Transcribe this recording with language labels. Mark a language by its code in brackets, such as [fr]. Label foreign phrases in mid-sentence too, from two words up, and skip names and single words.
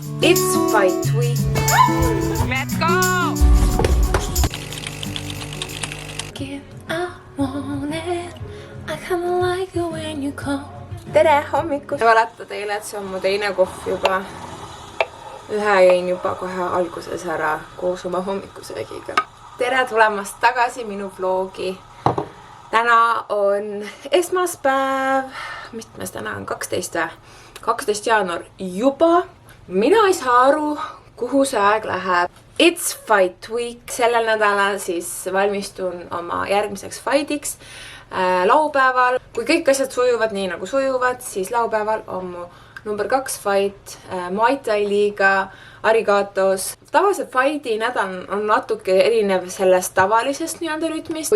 [en] It's fight week. Let's go! I want it. I kinda like it when you come. [et] Tere hommikust! Valeta teile, et see on mu teine kohv juba. Ühe jõin juba kohe alguses ära koos oma hommikusöögiga. Tere tulemast tagasi minu vlogi. Täna on esmaspäev. Mitmes täna on? 12. 12. jaanuar juba. Mina ei saa aru, kuhu see aeg läheb. [en] It's fight week. [et] Sellel nädalal siis valmistun oma järgmiseks fightiks laupäeval. Kui kõik asjad sujuvad nii nagu sujuvad, siis laupäeval on mu number 2 fight Muay Thai liiga Arigatos. Tavaliselt fighti nädal on natuke erinev sellest tavalisest nii-öelda rütmist.